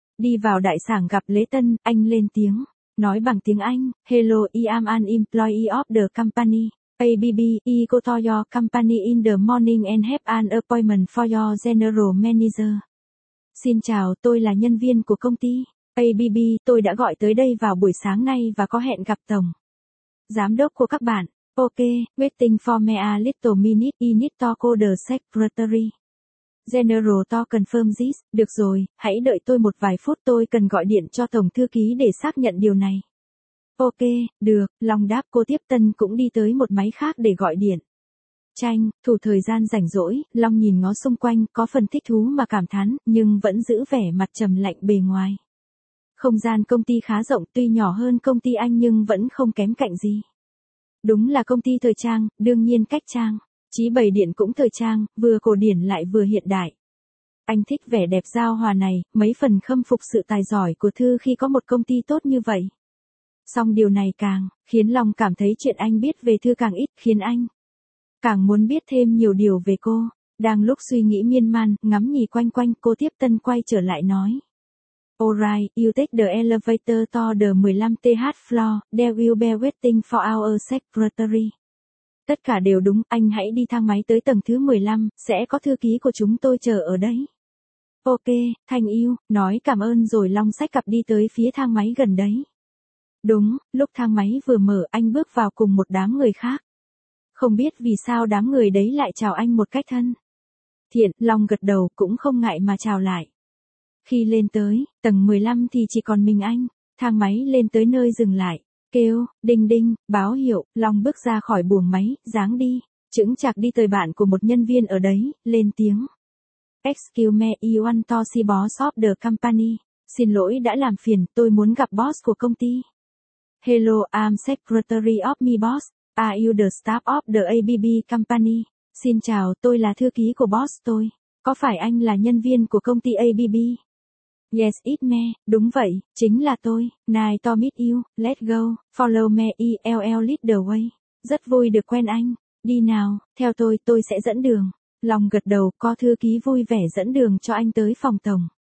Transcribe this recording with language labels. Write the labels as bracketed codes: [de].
[vi] Đi vào đại sảnh gặp Lễ Tân, anh lên tiếng, nói bằng tiếng Anh, [en] Hello, I am an employee of the company, ABB, I go to your company in the morning and have an appointment for your general manager. [vi] Xin chào, tôi là nhân viên của công ty, ABB, tôi đã gọi tới đây vào buổi sáng nay và có hẹn gặp tổng giám đốc của các bạn. [en] Ok, waiting for me a little minute, I need to call the secretary. General to confirm this, [vi] được rồi, hãy đợi tôi một vài phút, tôi cần gọi điện cho tổng thư ký để xác nhận điều này. Ok, được, Long đáp, cô tiếp tân cũng đi tới một máy khác để gọi điện. Tranh, thủ thời gian rảnh rỗi, Long nhìn ngó xung quanh, có phần thích thú mà cảm thán, nhưng vẫn giữ vẻ mặt trầm lạnh bề ngoài. Không gian công ty khá rộng, tuy nhỏ hơn công ty anh nhưng vẫn không kém cạnh gì. Đúng là công ty thời trang, đương nhiên cách trang. Chí bày điện cũng thời trang, vừa cổ điển lại vừa hiện đại. Anh thích vẻ đẹp giao hòa này, mấy phần khâm phục sự tài giỏi của Thư khi có một công ty tốt như vậy. Song điều này càng khiến Long cảm thấy chuyện anh biết về Thư càng ít, khiến anh càng muốn biết thêm nhiều điều về cô. Đang lúc suy nghĩ miên man, ngắm nhì quanh quanh, cô tiếp tân quay trở lại nói. [en] Alright, you take the elevator to the 15th floor, there will be waiting for our secretary. [vi] Tất cả đều đúng, anh hãy đi thang máy tới tầng thứ 15, sẽ có thư ký của chúng tôi chờ ở đấy. [en] Ok, thank you, [vi] nói cảm ơn rồi Long xách cặp đi tới phía thang máy gần đấy. Đúng, lúc thang máy vừa mở, anh bước vào cùng một đám người khác. Không biết vì sao đám người đấy lại chào anh một cách thân. Thiện, Long gật đầu, cũng không ngại mà chào lại. Khi lên tới, tầng 15 thì chỉ còn mình anh, thang máy lên tới nơi dừng lại. Kêu, đinh đinh, báo hiệu, Long bước ra khỏi buồng máy, dáng đi, chững chạc đi tới bạn của một nhân viên ở đấy, lên tiếng. [en] Excuse me, I want to see boss of the company. [vi] Xin lỗi đã làm phiền, tôi muốn gặp boss của công ty. [en] Hello, I'm secretary of my boss. Are you the staff of the ABB company? [vi] Xin chào, tôi là thư ký của boss tôi. Có phải anh là nhân viên của công ty ABB? [en] Yes, it me, [vi] đúng vậy, chính là tôi, [en] nice to meet you, let's go, follow me, ill lead the way, [vi] rất vui được quen anh, đi nào, theo tôi sẽ dẫn đường, Long gật đầu, có thư ký vui vẻ dẫn đường cho anh tới phòng tổng.